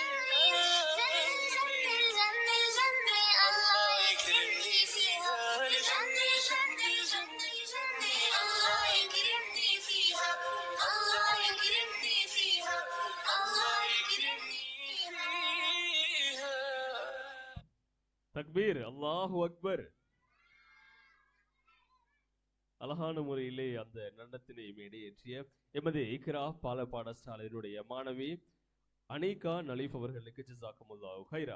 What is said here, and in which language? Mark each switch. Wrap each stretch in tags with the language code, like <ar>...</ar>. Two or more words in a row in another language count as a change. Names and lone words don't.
<ar>الجنة الجنة الله يكرمني فيها، الجنة الجنة الجنة الجنة الله يكرمني فيها، الله يكرمني فيها، الله يكرمني فيها. تكبير، الله أكبر.</ar> <ta>அழகான முறையிலே அந்த நடனத்தினை மேடையேற்றிய எமது இக்ரா பால பாடசாலையினுடைய மாணவி அனிகா நலீஃப் அவர்களுக்கு</ta> <ar>جزاكم الله خيرا.</ar>